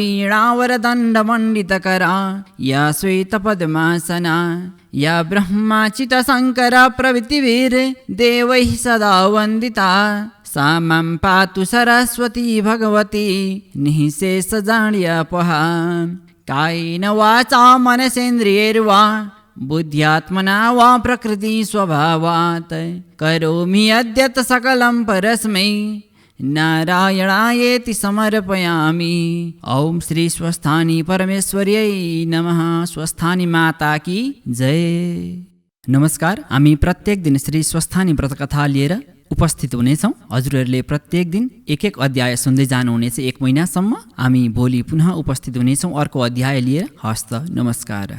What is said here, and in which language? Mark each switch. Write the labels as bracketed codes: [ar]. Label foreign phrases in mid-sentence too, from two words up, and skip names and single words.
[sa] वीणावरदण्डमण्डितकरा या श्वेतपद्मासना या ब्रह्माचितशङ्कर प्रभृतिभिर्देवैः सदा वन्दिता सा मां पातु सरस्वती भगवती निःशेष जाड्यपहा कायेन वाचा मनसेन्द्रियैर्वा बुद्ध्यात्मना वा प्रकृति स्वभावात् करोमि यद्यत् सकलं परस्मै नारायणायेति समर्पयामि। ओम श्री स्वस्थानी परमेश्वर्यै नमः। [hi] स्वस्थानी माता की जय। [ne] नमस्कार, हामी प्रत्येक दिन श्री स्वस्थानी व्रतकथा लिएर उपस्थित हुनेछौँ। हजुरहरूले प्रत्येक दिन एक अध्याय सुन्दै जानुहुनेछ 1 महिनासम्म। हामी भोलि पुनः उपस्थित हुनेछौँ अर्को अध्याय लिएर। हस्त नमस्कार।